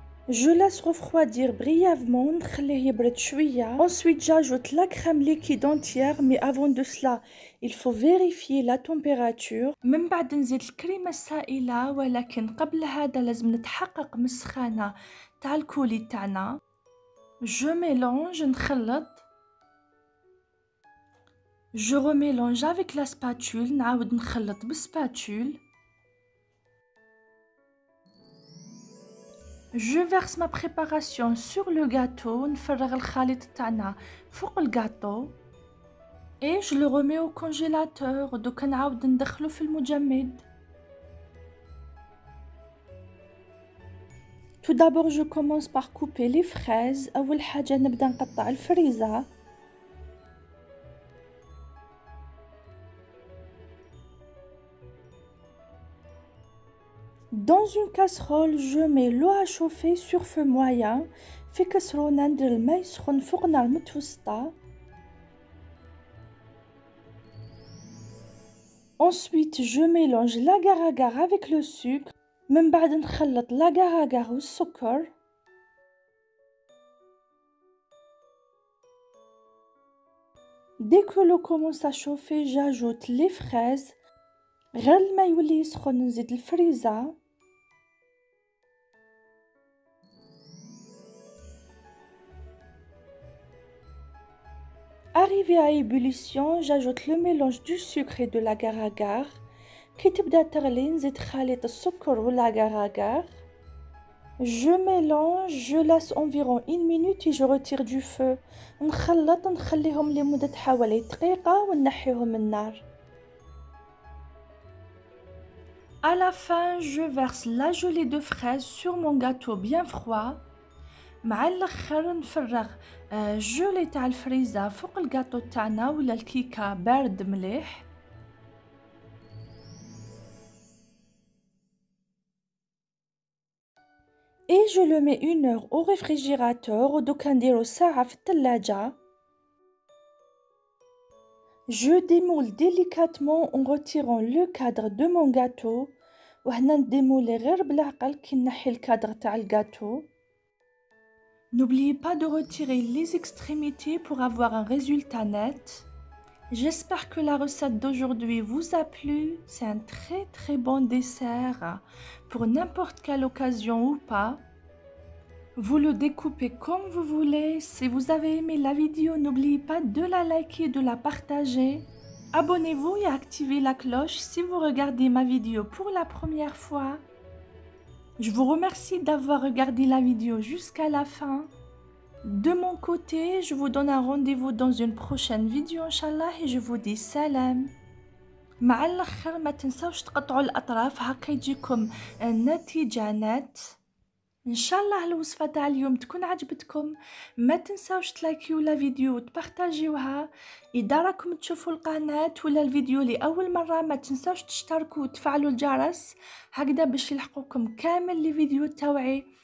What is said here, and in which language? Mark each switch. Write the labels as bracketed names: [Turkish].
[French] Je laisse refroidir brièvement. [Arabic] نخليه يبرد شوية. [French] Ensuite, j'ajoute la crème liquide entière, mais avant de cela, il faut vérifier la température. [Arabic] من بعد نزيد الكريمة السائلة، ولكن قبل هذا لازم نتحقق من السخانة تاع الكولي تاعنا. [French] Je mélange، [Arabic] نخلط. [French] Je remélange avec la spatule. [Arabic] نعاود نخلط بالسباتول. [French] Je verse ma préparation sur le gâteau. [Arabic] نفرغ الخليط تاعنا فوق الجاتو. [French] Et je le remets au congélateur. [Arabic] دوكا نعاود ندخلو في المجمد. [French] Tout d'abord, je commence par couper les fraises. [Arabic] أول حاجة نبدأ نقطع الفريزة. [French] Dans une casserole, je mets l'eau à chauffer sur feu moyen. [Arabic] في كسرونة ندير الماء يسخن فوق نار متوسطة. [French] Ensuite, je mélange l'agar-agar avec le sucre. [Arabic] من بعد نخلط l'agar-agar والسكر. [French] Dès que l'eau commence à chauffer, j'ajoute les fraises. [Arabic] غير الماء يولي يسخن نزيد الفريزة. [French] Arrivé à ébullition, j'ajoute le mélange du sucre et de l'agar-agar. [Arabic] كي تبدا تغلي نزيد خليط السكر والاgar-agar. [French] Je mélange, je laisse environ 1 minute et je retire du feu. [Arabic] نخلط نخليهم لمدة حوالي دقيقة ونحيهم من النار. [French] À la fin, je verse la gelée de fraises sur mon gâteau bien froid. [Arabic] مع الاخر نفرغ جولي تاع الفريزة فوق الجاتو تاعنا ولا الكيكة بارد مليح. [French] Et je le mets 1 heure au réfrigérateur [Arabic] ودوكا نديرو ساعة في الثلاجة. [French] Je démoule délicatement en retirant le cadre de mon gâteau. [Arabic] وهنا نديمولي غير بالعقل كي نحي الكادر تاع الجاتو. [French] N'oubliez pas de retirer les extrémités pour avoir un résultat net. J'espère que la recette d'aujourd'hui vous a plu. C'est un très bon dessert pour n'importe quelle occasion ou pas. Vous le découpez comme vous voulez. Si vous avez aimé la vidéo, n'oubliez pas de la liker et de la partager. Abonnez-vous et activez la cloche si vous regardez ma vidéo pour la première fois. Je vous remercie d'avoir regardé la vidéo jusqu'à la fin. De mon côté, je vous donne un rendez-vous dans une prochaine vidéo Inch'Allah et je vous dis salam. [Arabic] مع الأخر ما تنسوش تقطعوا الأطراف هكا يجيكم النتيجة نت. إن شاء الله الوصفة تاع اليوم تكون عجبتكم. ما تنسوش تلايكيو لا فيديو وتبارطاجيوها. إذا راكم تشوفوا القناة ولا الفيديو لأول مرة ما تنسوش تشتركوا وتفعلوا الجرس هكذا باش يلحقوكم كامل لي فيديو تاوعي.